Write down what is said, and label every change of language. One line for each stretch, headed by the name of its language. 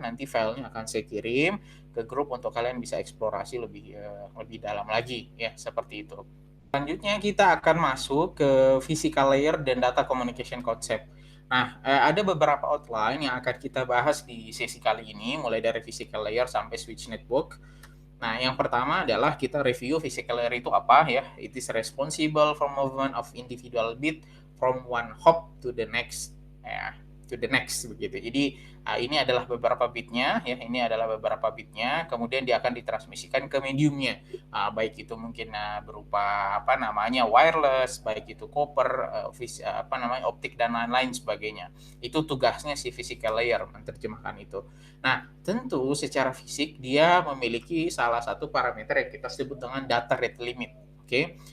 Indonesian: Nanti filenya akan saya kirim ke grup untuk kalian bisa eksplorasi lebih dalam lagi ya, seperti itu. Selanjutnya kita akan masuk ke physical layer dan data communication concept. Nah, ada beberapa outline yang akan kita bahas di sesi kali ini, mulai dari physical layer sampai switch network. Nah, yang pertama adalah kita review physical layer itu apa ya.
English: It is responsible for movement of individual bit from one hop to the next.
Indonesian: Ya,
English: to the next
Indonesian: begitu. Jadi ini adalah beberapa bitnya ya, ini adalah beberapa bitnya, kemudian dia akan ditransmisikan ke mediumnya, baik itu mungkin berupa apa namanya wireless, baik itu copper, optik dan lain-lain sebagainya. Itu tugasnya si physical layer menerjemahkan itu. Nah, tentu secara fisik dia memiliki salah satu parameter yang kita sebut dengan data rate limit. Oke.